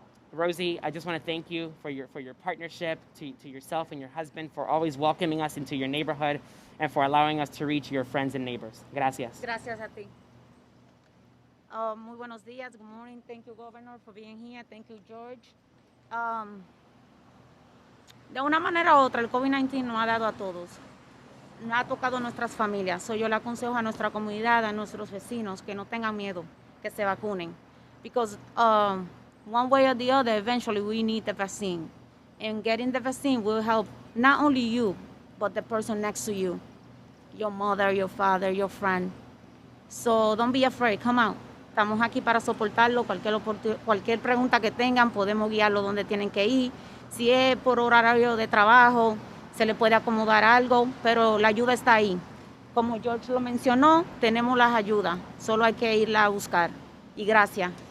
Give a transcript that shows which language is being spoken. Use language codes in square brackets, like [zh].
[en] Rosie, I just want to thank you for your partnership, to yourself and your husband for always welcoming us into your neighborhood and for allowing us to reach your friends and neighbors. [es] Gracias. Gracias a ti. Muy buenos días. [en] Good morning. Thank you, Governor, for being here. Thank you, George. [es] De una manera u otra, el COVID-19 nos ha dado a todos. Nos ha tocado a nuestras familias. So, yo le aconsejo a nuestra comunidad, a nuestros vecinos, que no tengan miedo, que se vacunen. [en] Because one way or the other, eventually we need the vaccine. And getting the vaccine will help not only you, but the person next to you. Your mother, your father, your friend. So don't be afraid, come out. [es] Estamos aquí para soportarlo. Cualquier pregunta que tengan, podemos guiarlo donde tienen que ir. Si es por horario de trabajo, se le puede acomodar algo, pero la ayuda está ahí. Como George lo mencionó, tenemos las ayudas. Solo hay que irla a buscar. Y gracias.